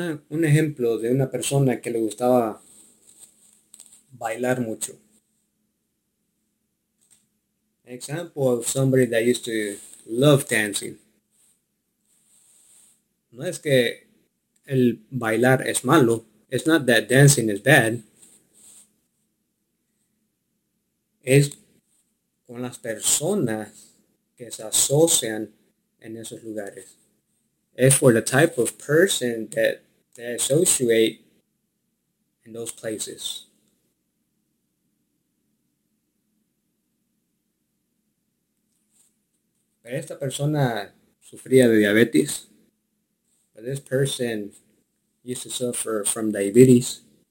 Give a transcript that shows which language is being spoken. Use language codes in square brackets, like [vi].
[es] Un ejemplo de una persona que le gustaba bailar mucho. [en] Example of somebody that used to love dancing. [es] No es que el bailar es malo. [en] It's not that dancing is bad. [es] Es con las personas que se asocian en esos lugares. [en] Es for the type of person that they associate in those places. [es] Esta persona sufría de diabetes. [en] But this person used to suffer from diabetes.